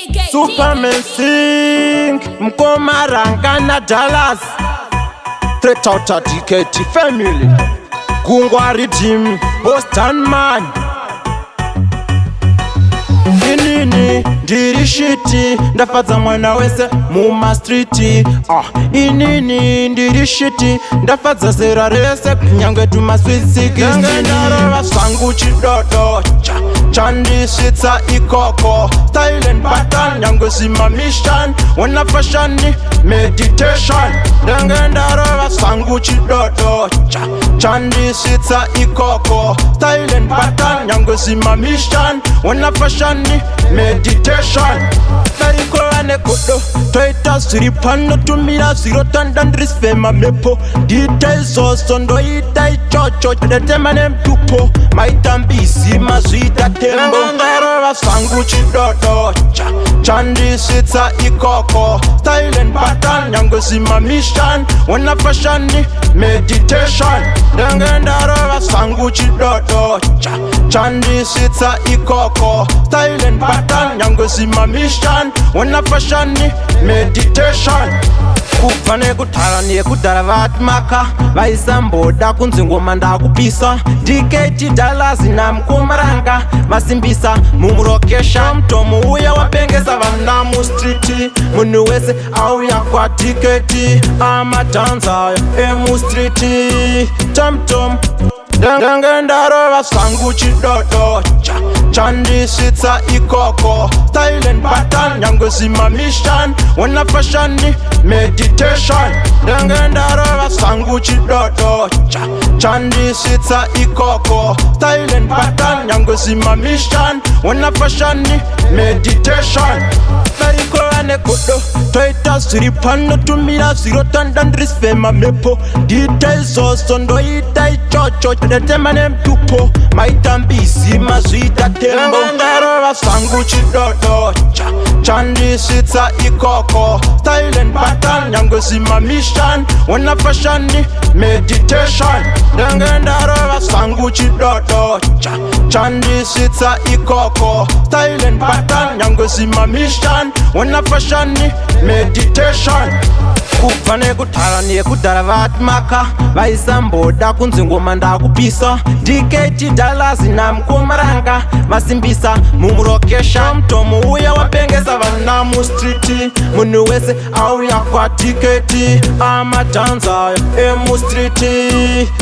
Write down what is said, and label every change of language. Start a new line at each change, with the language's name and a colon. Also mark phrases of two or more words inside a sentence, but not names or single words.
English: Superman Singh, Mkomaranga na Dallas. Straight out of D K T family. Gungwa Rhythm, Boston man.
Shona: Inini, ndiri shiti, ndafadza mwana wese muma street. Ah, inini, ndiri shiti, ndafadza zera rese, kunyangwe tuma
English: sweet sixteen.
Shona: Ndange ndarova zvangu chidodo, cha-, chandisvitsa ikoko.
English: Style and pattern,
Shona: nyangwe zvima mission, wana fashion, meditation. Ndange ndarova zvangu chidodo, cha-, chandisvitsa ikoko.
English: Style and pattern,
Shona: nyangwe zvima mission, wana fashion, meditation. Dariko vane godo, toita zviri pano, tumira zviro, tanda ndiri sifema mepo. Ndita izvozvo, ndoita ichocho, ndatema nemutupo. Maita mbizi, mazvita tembo. Ndange ndarova zvangu chidodo, cha-, chandisvitsa ikoko.
English: Style and pattern,
Shona: nyangwe zvima mission, wana fashion, meditation. Ndange ndarova zvangu chidodo, cha-, chandisvitsa ikoko.
English: Style and pattern,
Shona: nyangwe zvima mission, wana fashion, meditation. Kubva nekudhara nekudhara vatimaka, vaisamboda kunzi ngoma ndakupisa. D K T Dallas naMkomaranga, vasimbisa mumurokesha. Tom Tom uya wapengesa vana mustriti, munhu wese auya kwa D K T, amadhanza emustriti. Tom Tom, ndange ndarova zvangu chidodo, cha-, chandisvitsa ikoko.
English: Style and pattern,
Shona: nyangwe zvima mission, wana fashion, meditation. Ndange ndarova zvangu chidodo, cha-, chandisvitsa ikoko.
English: Style and pattern,
Shona: nyangwe zvima mission, wana fashion, meditation. Dariko vane godo, toita zviri pano, tumira zviro, tanda ndiri sifema mepo. Ndita izvozvo, ndoita ichocho, ndatema nemutupo. Maita mbizi, mazvita tembo. Ndange ndarova zvangu chidodo, cha-, chandisvitsa ikoko.
English: Style and pattern,
Shona: nyangwe zvima mission, wana fashion, meditation. Ndange ndarova zvangu chidodo, cha-, chandisvitsa ikoko.
English: Style and pattern,
Shona: nyangwe zvima mission, wana fashion, meditation. Kubva nekudhara nekudhara vatimaka, vaisamboda kunzi ngoma ndakupisa. D K T Dallas naMkomaranga, vasimbisa mumurokesha. Tom Tom uya wapengesa vana mustriti, munhu wese auya kwa D K T, amadhanza emustriti.